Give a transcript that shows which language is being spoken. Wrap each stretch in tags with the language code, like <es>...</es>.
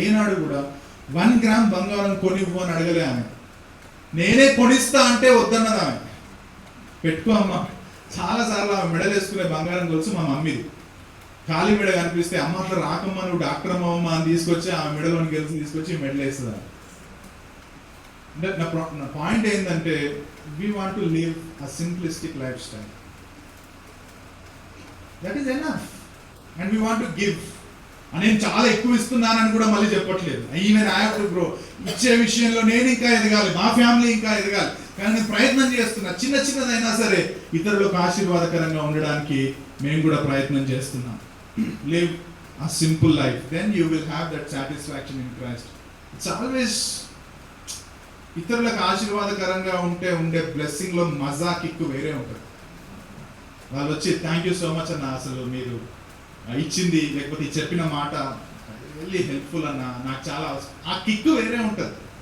<te>ఏనాడు కూడా 1 gram బంగారం కొనివ్వు అని అడగలే ఆమె. నేనే కొనిస్తా అంటే వద్దన్నది ఆమె. పెట్టుకో అమ్మ. చాలాసార్లు ఆమె మెడలు వేసుకునే బంగారం కొలుసు మా మమ్మీది. ఖాళీ మెడ కనిపిస్తే అమ్మ అట్లా రాకమ్మ, నువ్వు డాక్టర్ అమ్మమ్మ అని తీసుకొచ్చి ఆమె మెడలోని గెలిచి తీసుకొచ్చి మెడలు వేస్తుంది. అంటే నా పాయింట్ ఏంటంటే,</te> <en>we want to live a simplistic lifestyle. That is enough. And we want to give.</en> <te>నేను చాలా ఎక్కువ ఇస్తున్నానని కూడా మళ్ళీ చెప్పట్లేదు.</te> <en>Even I have to grow.</en> <te>ఇచ్చే విషయంలో నేను ఇంకా ఎదగాలి, మా ఫ్యామిలీ ఇంకా ఎదగాలి. కానీ నేను ప్రయత్నం చేస్తున్నా, చిన్నదైనా సరే ఇతరులకు ఆశీర్వాదకరంగా ఉండడానికి మేము కూడా ప్రయత్నం చేస్తున్నాం.</te> <en>Live a simple life, then you will have that satisfaction in Christ. It's always</en> <te>ఇతరులకు ఆశీర్వాదకరంగా ఉండే బ్లెస్సింగ్ లో మజా, కిక్కు వేరే ఉంటుంది. వాళ్ళు వచ్చి థ్యాంక్ యూ సో మచ్ అన్న, అసలు మీరు ఇచ్చింది లేకపోతే చెప్పిన మాట రియల్లీ హెల్ప్ఫుల్ అన్న, నాకు చాలా అవసరం, ఆ కిక్కు వేరే ఉంటుంది.</te>